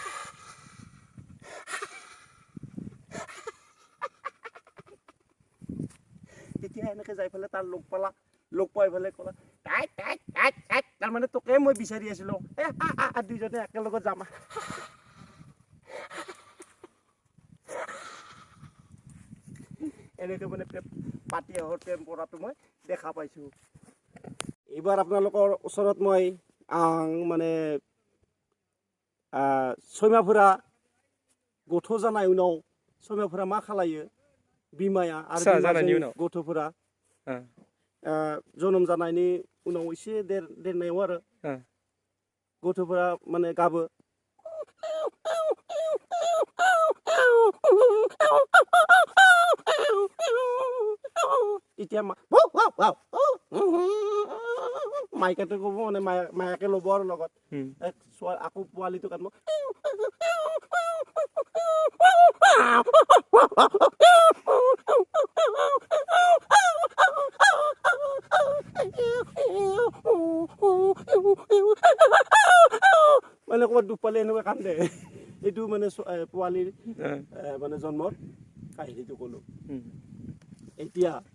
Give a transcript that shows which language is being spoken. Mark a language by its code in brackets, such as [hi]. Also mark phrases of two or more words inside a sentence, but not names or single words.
[as] তেতিয়া এনেকৈ যাই পেলাই তাৰ লগ পাই পেলাই ক'লা তাৰমানে তোকে মই বিচাৰি আছিলো দুইজনে একেলগত যাম এনেকৈ মানে পাতি হাঁহৰ প্ৰেম কৰাটো মই দেখা পাইছোঁ এইবাৰ আপোনালোকৰ ওচৰত মই মানে [brx] सैमाफोरा गथ' जानाय उनाव सैमाफोरा मा खालायो बिमाया आरो बिमाजों गथ'फोरा जोनोम जानायनि उनाव एसे देरनायाव आरो गथ'फोरा माने गाबो এতিয়া [as] মাইকেটো ক'ব মানে মায়াকে ল'ব আৰু লগত আকৌ পোৱালিটো কাটিব মানে ক'ৰবাত দুখ পালে এনেকুৱা কান্দে এইটো মানে পোৱালিৰ মানে জন্মৰ কাহিনীটো ক'লো এতিয়া